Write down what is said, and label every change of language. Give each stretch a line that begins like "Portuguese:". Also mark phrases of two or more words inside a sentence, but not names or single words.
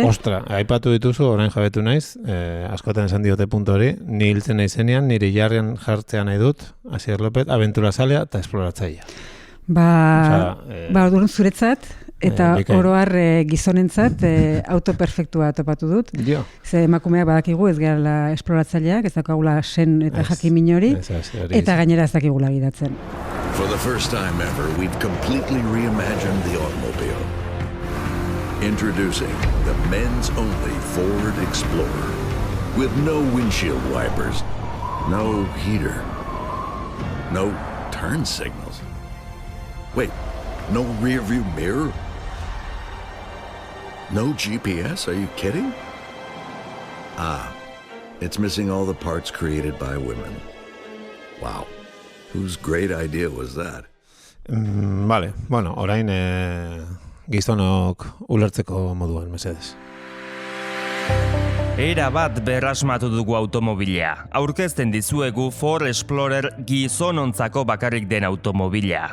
Basque: Ostra, aipatu dituzu, orain jabetu naiz, askotan esan diote puntu hori, ni hiltzen naizenean, nire jarrian jartzea nahi dut, Asier López, abentura zalea eta esploratzailea. Orduan zuretzat, eta oroar gizonentzat auto perfektua topatu dut. Jo. Ze emakumeak badakigu ez garela esploratzaileak, ez dakagula sen eta jakimin hori, eta gainera ez dakigula gidatzen.
English: For the first time ever, we've completely reimagined the automobile. Introducing the men's only Ford Explorer. With no windshield wipers, no heater, no turn signals. Wait, no rear view mirror? No GPS? Are you kidding? It's missing all the parts created by women. Wow. Whose great idea was that?
Basque: Vale, bueno, orain gizonok ulertzeko moduan, mesedez. Era bat berrasmatu dugu automobila. Aurkezten dizuegu Ford Explorer gizonontzako bakarrik den automobila.